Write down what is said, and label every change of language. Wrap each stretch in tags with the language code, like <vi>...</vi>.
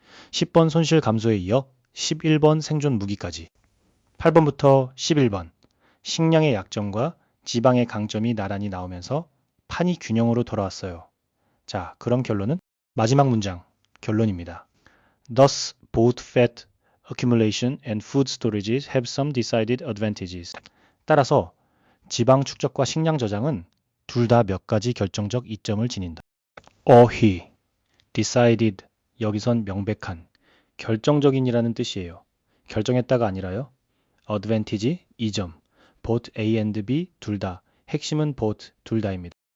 <ko>10번 손실 감소에 이어 11번 생존 무기까지. 8번부터 11번. 식량의 약점과 지방의 강점이 나란히 나오면서 판이 균형으로 돌아왔어요. 자, 그럼 결론은? 마지막 문장, 결론입니다.</ko> <en>Thus, both fat accumulation and food storages have some decided advantages.</en> <ko>따라서 지방 축적과 식량 저장은 둘 다 몇 가지 결정적 이점을 지닌다. 어휘, decided, 여기선 명백한, 결정적인이라는 뜻이에요. 결정했다가 아니라요. advantage, 이점,</ko> <en>both A and B,</en> <ko>둘 다, 핵심은 both, 둘 다입니다.</ko>